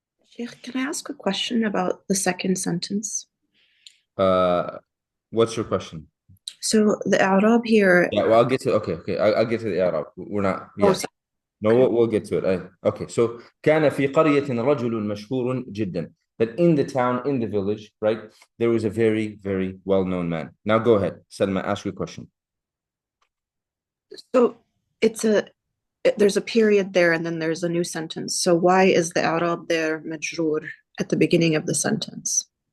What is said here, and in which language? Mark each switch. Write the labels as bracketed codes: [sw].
[en] Sheikh, can I ask a question about the second sentence? What's your question? So the Arab here. Yeah, well, I'll get to, okay. I'll get to the Arab. We're not, Oh, yeah. No, we'll get to it. Okay, so [ar] كان في قرية رجل مشهور جدا. [en] That in the town, in the village, right, there was a very, very well-known man. Now go ahead, Salma, ask your question. So there's a period there and then there's a new sentence. So why is the Arab there majroor at the beginning of the sentence?